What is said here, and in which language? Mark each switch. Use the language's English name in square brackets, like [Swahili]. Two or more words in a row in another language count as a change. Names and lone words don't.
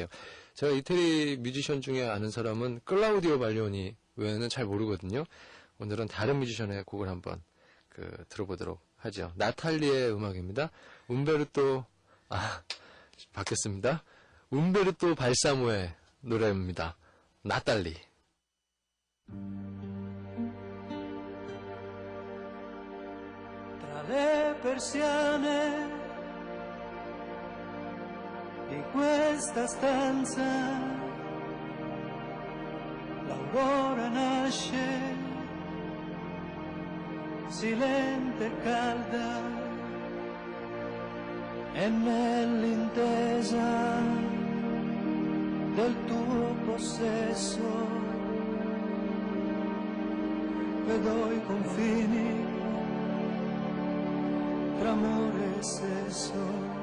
[Korean] 제가 이태리 뮤지션 중에 아는 사람은 클라우디오 발리오니 외에는 잘 모르거든요. 오늘은 다른 뮤지션의 곡을 한번 들어보도록 하죠. 나탈리의 음악입니다. 바뀌었습니다. 움베르토 발사모의 노래입니다. 나탈리. [Italian] Tra le persiane di questa stanza l'aurora nasce silente e calda e nell'intesa del tuo possesso vedo i confini tra amore e sesso.